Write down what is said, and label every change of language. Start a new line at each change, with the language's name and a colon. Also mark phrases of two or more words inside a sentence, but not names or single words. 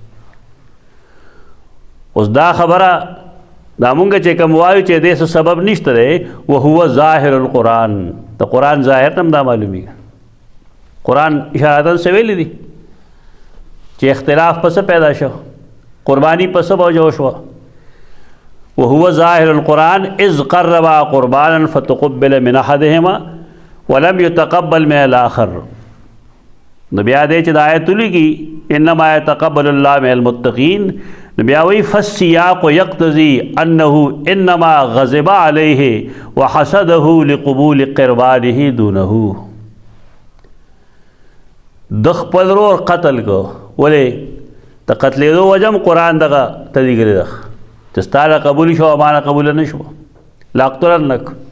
Pashto: اوس دا خبره دا مونږ چې کوم وایو چې دې څه سبب نشته دی،
Arabic: وهو ظاهر القرآن،
Pashto: د قرآن ظاهر هم دا معلومیږي. قرآن اشارتاً څه ویلي دي چې اختلاف په څه پیدا شو، قرباني په څه وجه وشوه.
Arabic: وهو ظاهر القرآن اذ قربا قربانا فتقبل من احدهما ولم يتقبل من الاخر.
Pashto: نو بیا دې چې د آیت لیکي
Arabic: انما يتقبل الله من المتقین،
Pashto: نو بیا وایي
Arabic: فالسیاق یقتضی انه انما غضب علیه وحسده لقبول قربانه دونه.
Pashto: د خپل ورور قتل کو، ولې د قتلېدو وجه هم قرآن دغه تذکرې ده چې ستا له قبول شو او ما نه قبوله نه شوه، لاقتلنک.